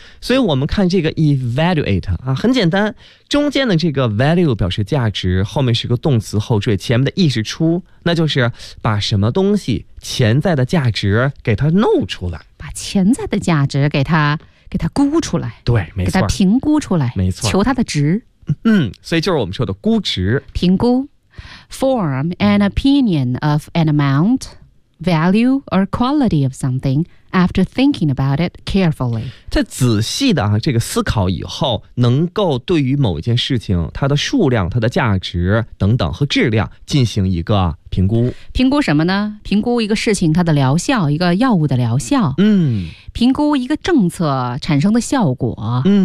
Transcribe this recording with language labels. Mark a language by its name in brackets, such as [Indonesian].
[Chinese] 所以我们看这个 evaluate 啊，很简单，中间的这个 value 表示价值，后面是个动词后缀，前面的 e 是出，那就是把什么东西潜在的价值给它弄出来，把潜在的价值给它估出来，对，没错，给它评估出来，没错，求它的值，所以就是我们说的估值，评估 [English] ，form an opinion of an amount。 Value or quality of something after thinking about it carefully. [Chinese] 在仔细的这个思考以后，能够对于某一件事情它的数量、它的价值等等和质量进行一个评估。评估什么呢？评估一个事情它的疗效，一个药物的疗效。评估一个政策产生的效果。